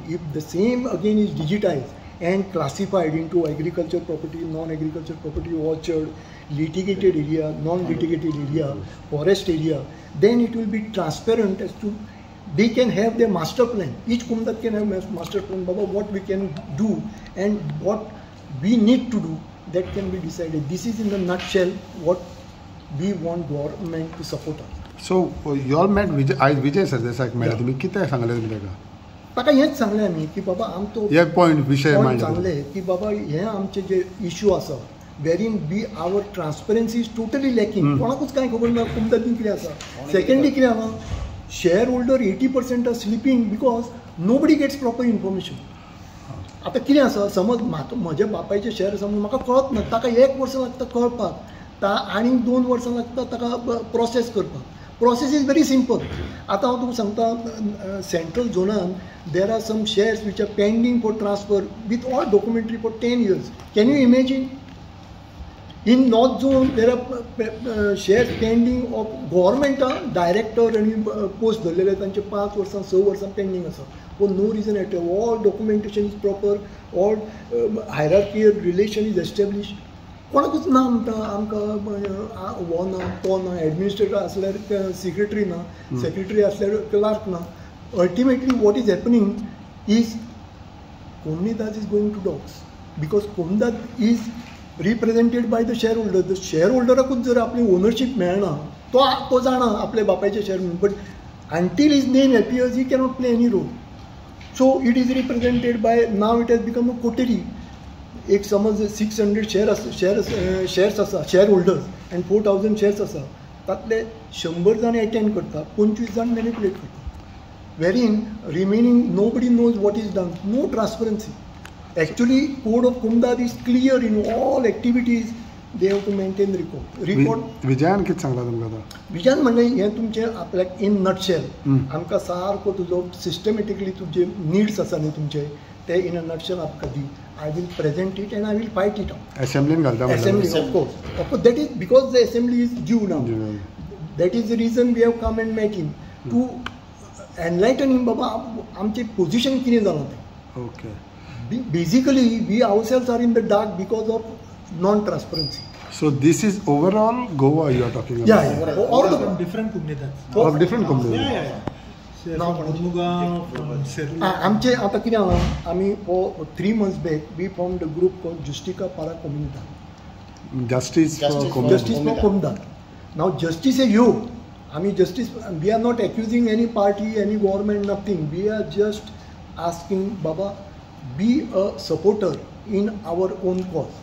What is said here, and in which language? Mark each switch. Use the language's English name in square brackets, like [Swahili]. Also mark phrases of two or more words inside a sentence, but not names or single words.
[English] If the same again is digitized and classified into agriculture property, non-agriculture property, orchard, litigated area, non-litigated area, forest area, then it will be transparent as to they can have their master plan. Each komdat can have master plan, Baba, what we can do and what we need to do, that can be decided. This is in a nutshell what we want government to support us. So you all met Vijay Sardesak [Konkani] मेळ्ळे, तुम्ही कितें सांगले तुमी ताका? ताका हेच सांगलें आमी की बाबा आमचो एक पॉयंट विशय सांगले की बाबा हे आमचे जे इश्यू आसा, [English] wherein our transparency is totally lacking. [Konkani] कोणाकूच कांय खबर ना कोमदातीन कितें आसा. Secondly कितें आहा, [English] shareholder 80% are sleeping because nobody gets proper information. [Konkani] आता कितें आसा, समज म्हज्या बापायचे शेअर समज म्हाका कळत ना, ताका 1 वर्स लागता कळपाक, आनी 2 वर्सां लागता ताका प्रोसेस करपाक. [English] Process is very simple. [Konkani] आता हांव तुका सांगता, सेंट्रल जोनान [English] there are some shares which are pending for transfer with all documentary for 10 years. Can you imagine? In North Zone there are shares pending of government director and post [Konkani] धरलेले तांचे 5 वर्सां 6 वर्सां pending आसा. [English] For no reason at all. All documentation is proper. All hierarchical relation is established. [Konkani] कोणाकूच ना म्हणटा आमकां हो ना तो ना, एडमिनिस्ट्रेटर आसल्यार सेक्रेटरी ना, सेक्रेटरी आसल्यार क्लार्क ना. [English] Ultimately what is happening is Komdat is going to dogs, because Komdat is represented by the shareholder. [Konkani] The shareholdeराकूच जर आपली ओनरशिप मेळना, तो जाणा आपले बापायचे शेअर म्हणून, [English] बट until his name appears he cannot play any role. So it is represented by, now it has become a coterie. [Konkani] एक समज 600 शेअर्स आसा शेअर होल्डर्स अँड 4000 शेअर्स आसा तातले 100 जाण अटेंड करता 25 जाण मॅनिपुलेट करता [English] wherein remaining no body knows what is done no transparency actually code of Comunidade is clear in all activities they have to maintain report [Konkani] विजयान कितें सांगला तुमकां आतां विजयान म्हणलें हें तुमचें आपल्याक [English] in nutshell [Konkani] आमकां सारको तुजो सिस्टमॅटिकली तुजे निड्स आसा न्ही तुमचे ते [English] in a nutshell [Konkani] आमकां दी [English] I will present it and I will fight it out. Assembly Assembly, of course. That is because the assembly is due now. That is the reason we have come and met him to enlighten him. [Konkani] Baba, आमचे position कितें जालां तें. [English] Okay. Basically, we ourselves are in the dark because of non-transparency. So this is overall Goa you are talking about. Yeah. All the different communities. Of different communities. Yeah. [Konkani] आमचे आता कितें आहा आमी [English] for 3 months back we formed a group called Justica para Comunidad. Justice for Comunidad. Now justice is you. I mean justice. We are not accusing any party, any government, nothing. We are just asking Baba, be a supporter in our own cause.